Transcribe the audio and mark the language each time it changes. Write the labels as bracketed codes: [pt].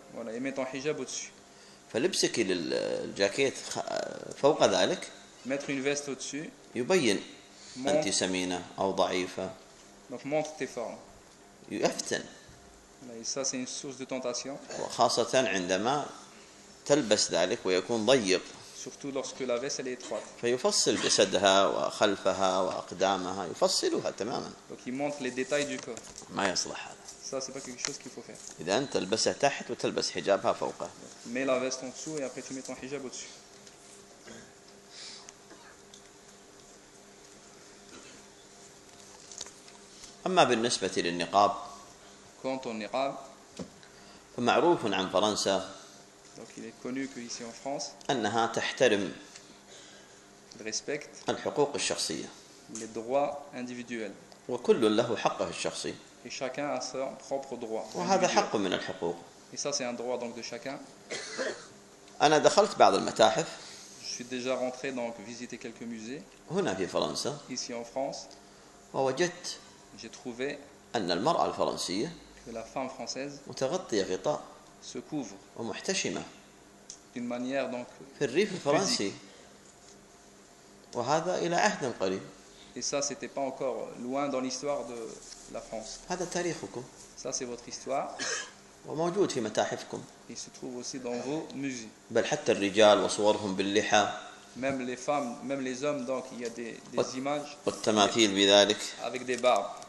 [fr] Voilà, et mets ton hijab au-dessus. [ar] فلبسك للجاكيت فوق ذلك. [fr] Mettre une veste au-dessus. [ar] يبين أنت سمينة أو ضعيفة. [fr] Donc montre tes formes. [ar] يفتن. [fr] Et ça c'est une source de tentation. [ar] وخاصة عندما تلبس ذلك ويكون ضيق. [fr] Surtout lorsque la veste elle est étroite. [ar] فيفصل جسدها وخلفها وأقدامها يفصلها تماما. [fr] Donc il montre les détails du corps. [ar] ما يصلح هذا. [fr] Ça c'est pas quelque chose qu'il faut faire. [ar] إذا أنت تلبسها تحت وتلبس حجابها فوقه. [fr] Mets la veste en dessous et après tu mets ton hijab au-dessus. [ar] أما بالنسبة للنقاب، [fr] quant au niqab, [ar] فمعروف عن فرنسا، [fr] donc il est connu que ici en France, [ar] أنها تحترم، [fr] respect, [ar] الحقوق الشخصية، [fr] les droits individuels، [ar] وكل له حقه الشخصي، [fr] et chacun a son propre droit، [ar] وهذا حق من الحقوق، [fr] et ça c'est un droit donc de chacun. [ar] أنا دخلت بعض المتاحف، [fr] je suis déjà rentré donc visiter quelques musées، [ar] هنا في فرنسا، [fr] ici en France، [ar] ووجدت [fr] J'ai trouvé [ar] أن المرأة الفرنسية [fr] que la femme française [ar] متغطية غطاء [fr] se couvre [ar] ومحتشمة [fr] d'une manière donc [ar] في الريف الفرنسي وهذا إلى عهد قريب [fr] et ça c'était pas encore loin dans l'histoire de la France [ar] هذا تاريخكم [fr] ça c'est votre histoire [ar] وموجود في متاحفكم [fr] il se trouve aussi dans vos musées [ar] بل حتى الرجال وصورهم باللحى [fr] Même les femmes, même les hommes, donc il y a des images avec des barbes.